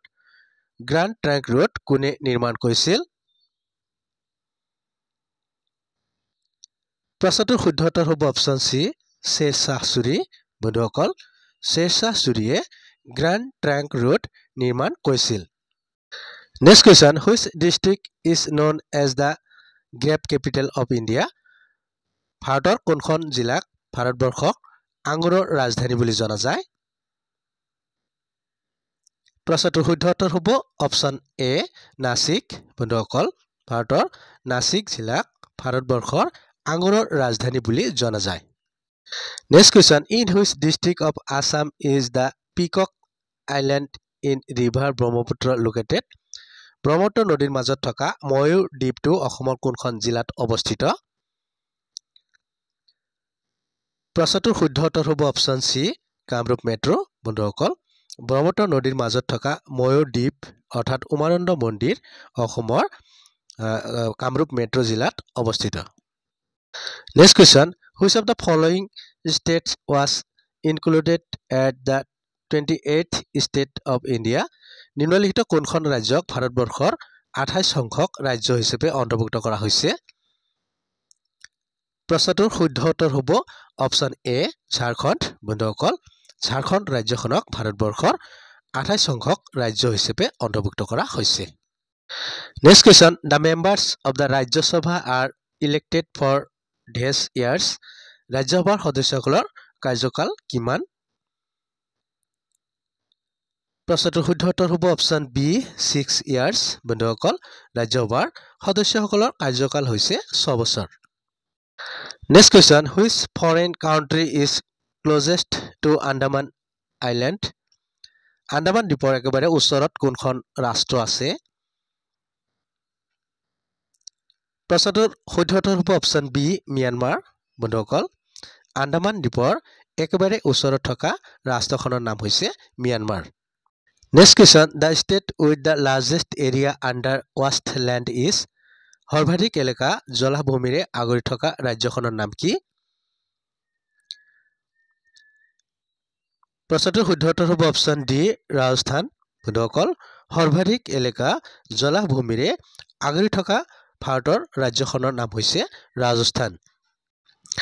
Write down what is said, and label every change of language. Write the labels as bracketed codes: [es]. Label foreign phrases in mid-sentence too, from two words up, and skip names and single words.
[as] গ্ৰাণ্ড ট্ৰাংক ৰোড কোনে নিৰ্মাণ কৰিছিল? প্ৰশ্নটোৰ শুদ্ধ উত্তৰ হ'ব [en] option C [as] শ্বেৰ শ্বাহ চুৰী। বন্ধুসকল, শ্বেৰ শ্বাহ চুৰীয়ে গ্ৰাণ্ড ট্ৰাংক ৰোড নিৰ্মাণ কৰিছিল। [en] next question, which district is known as the grape capital of India? [as] ভাৰতৰ কোনখন জিলাক ভাৰতবৰ্ষক আঙুৰৰ ৰাজধানী বুলি জনা যায়? প্ৰশ্নটোৰ শুদ্ধ উত্তৰ হ'ব [en] option A [as] নাছিক। বন্ধুসকল, ভাৰতৰ নাছিক জিলাক ভাৰতবৰ্ষৰ আঙুৰৰ ৰাজধানী বুলি জনা যায়। [en] next question, in which district of Assam is the Peacock Island in river ব্ৰহ্মপুত্ৰ located? [as] ব্ৰহ্মপুত্ৰ নদীৰ মাজত থকা ময়ূৰ দ্বীপটো অসমৰ কোনখন জিলাত অৱস্থিত? প্ৰশ্নটোৰ শুদ্ধ উত্তৰ হ'ব [en] option C [as] কামৰূপ মেট্ৰ'। বন্ধুসকল, ব্ৰহ্মপুত্ৰ নদীৰ মাজত থকা ময়ূৰ দ্বীপ অৰ্থাৎ উমানন্দ মন্দিৰ অসমৰ কামৰূপ মেট্ৰ' জিলাত অৱস্থিত। [en] next question, which of the following states was included at the 28th State of India? [as] নিম্নলিখিত কোনখন ৰাজ্যক ভাৰতবৰ্ষৰ 28 সংখ্যক ৰাজ্য হিচাপে অন্তৰ্ভুক্ত কৰা হৈছে? প্ৰশ্নটোৰ শুদ্ধ উত্তৰ হ'ব [en] option A [as] ঝাৰখণ্ড। বন্ধুসকল, ঝাৰখণ্ড ৰাজ্যখনক ভাৰতবৰ্ষৰ 28 সংখ্যক ৰাজ্য হিচাপে অন্তৰ্ভুক্ত কৰা হৈছে। [en] next question, the members of the Rajya Sabha are elected for dash years? [as] ৰাজ্যসভাৰ সদস্যসকলৰ কাৰ্যকাল কিমান? প্ৰশ্নটোৰ শুদ্ধ উত্তৰ হ'ব [en] option B 6 years. [as] বন্ধুসকল, ৰাজ্যসভাৰ সদস্যসকলৰ কাৰ্যকাল হৈছে 6 বছৰ। [en] next question, which foreign country is closest to Andaman Island? [as] আন্দামান দ্বীপৰ একেবাৰে ওচৰত কোনখন ৰাষ্ট্ৰ আছে? প্ৰশ্নটোৰ শুদ্ধ উত্তৰ হ'ব [en] option B [as] ম্যানমাৰ। বন্ধুসকল, আন্দামান দ্বীপৰ একেবাৰে ওচৰত থকা ৰাষ্ট্ৰখনৰ নাম হৈছে ম্যানমাৰ। [en] next question, the state with the largest area under washed land is? [as] সৰ্বাধিক এলেকা জলাভূমিৰে আগুৰি থকা ৰাজ্যখনৰ নাম কি? প্ৰশ্নটোৰ শুদ্ধ উত্তৰ হ'ব [en] option D [as] ৰাজস্থান। বন্ধুসকল, সৰ্বাধিক এলেকা জলাভূমিৰে আগুৰি থকা ভাৰতৰ ৰাজ্যখনৰ নাম হৈছে ৰাজস্থান।